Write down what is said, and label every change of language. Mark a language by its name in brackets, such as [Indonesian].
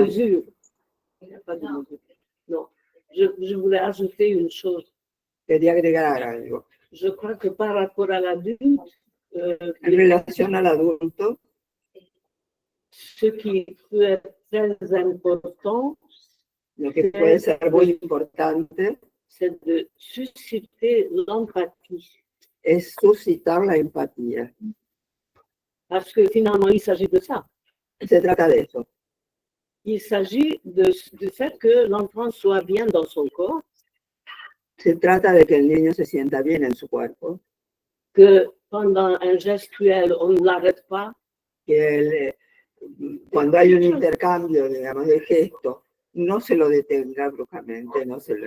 [French] mesure. Il n'y a pas de mesure. Non. Je voulais ajouter une chose. [Spanish] Quería agregar algo. [French] Je crois que par rapport à l'adulte, [Spanish] En relación al adulto, [French] ce qui peut être très important, [Spanish] lo que puede ser muy importante [French] c'est de susciter l'empathie. [Spanish] es suscitar la empatía. [French] Parce que finalement, il s'agit de ça. [Spanish] Se trata de eso. [French] Il s'agit du fait que l'enfant soit bien dans son corps, [Spanish] Se trata de que el niño se sienta bien en su cuerpo, [French] que pendant un gestuel, on ne l'arrête pas, [Spanish] que cuando hay un intercambio, digamos, de gestos, no se lo detenga bruscamente, no se lo